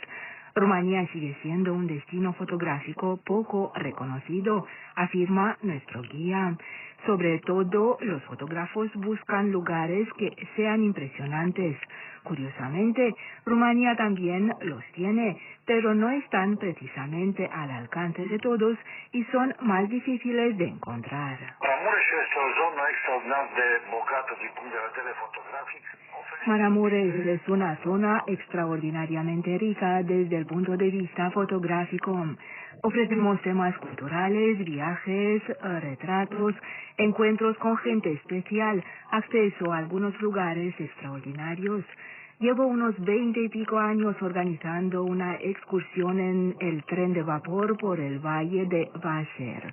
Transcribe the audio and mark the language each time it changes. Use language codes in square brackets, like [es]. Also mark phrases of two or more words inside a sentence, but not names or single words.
[es] Rumanía sigue siendo un destino fotográfico poco reconocido, afirma nuestro guía. Sobre todo, los fotógrafos buscan lugares que sean impresionantes. Curiosamente, Rumanía también los tiene, pero no están precisamente al alcance de todos y son más difíciles de encontrar. [ro] Maramureș este o zonă extraordinar de bogată din punct de vedere fotografic. [es] Maramureș es una zona extraordinariamente rica desde el punto de vista fotográfico. Ofrecemos temas culturales, viajes, retratos, encuentros con gente especial, acceso a algunos lugares extraordinarios. Llevo unos 20 y pico años organizando una excursión en el tren de vapor por el valle de Vácer.